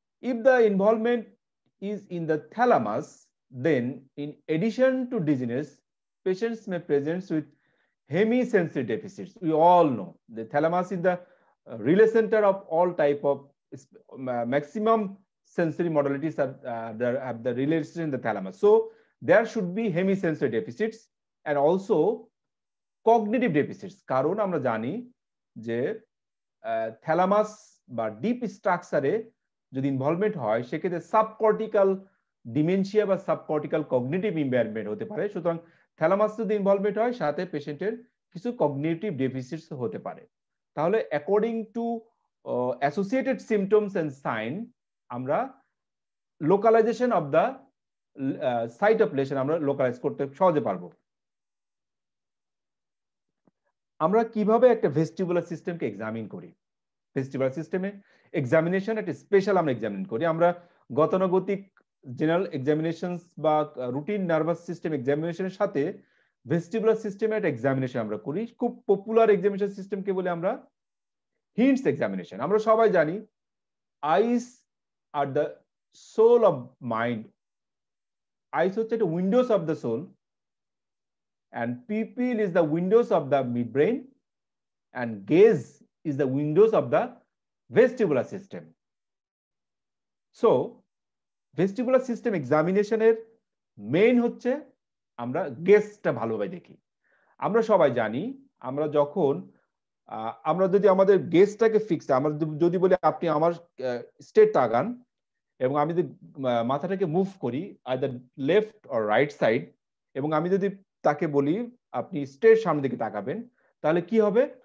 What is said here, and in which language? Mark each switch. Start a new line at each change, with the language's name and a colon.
English: If the involvement is in the thalamus, then in addition to dizziness, patients may present with hemisensory deficits. We all know the thalamus is the relay center of all type of maximum sensory modalities have the relation in the thalamus. So there should be hemisensory deficits and also cognitive deficits.
Bangla: কারণ আমরা জানি যে thalamus বা deep structure যদি involvement হয়, সেক্ষেত্রে subcortical dementia বা subcortical cognitive impairment হতে পারে। সুতরাং থ্যালামাস যদি ইনভলভমেন্ট হয়, সাথে পেশেন্টের কিছু কগনিটিভ ডেফিসিটস হতে পারে। তাহলে according to associated symptoms and sign, আমরা localisation of the site of lesson আমরা লোকালাইজ করতে সহজে পারবো। আমরা কিভাবে একটা ভেস্টিবুলার সিস্টেমকে এক্সামিন করি? ভেস্টিবুলার সিস্টেমে এক্সামিনেশন একটা স্পেশাল আমরা এক্সামিন করি। আমরা গতানুগতিক জেনারেল এক্সামিনেশনস বা রুটিন নার্ভাস সিস্টেম এক্সামিনেশনের সাথে ভেস্টিবুলার সিস্টেমে একটা এক্সামিনেশন আমরা করি। খুব পপুলার এক্সামিনেশন সিস্টেমকে বলে আমরা হিন্টস এক্সামিনেশন। আমরা সবাই জানি
English: Eyes are the soul of mind. Eyes
Bangla: হচ্ছে একটা
English: Windows of the soul, and pupil is the windows of the midbrain, and gaze is the windows of the vestibular system. So vestibular system examination
Bangla: এর main হচ্ছে আমরা গেজটা ভালোভাবে দেখি। আমরা সবাই জানি আমরা যখন আমরা যদি আমাদের গেজটাকে ফিক্স, আমরা যদি বলি আপনি আমার স্ট্রেট তাকান এবং আমি যদি মাথাটাকে মুভ করি
English: either left or right side,
Bangla: এবং আমি যদি তাকে বলি আপনি স্ট্রেট সামনের দিকে তাকাবেন, তাহলে কি হবে?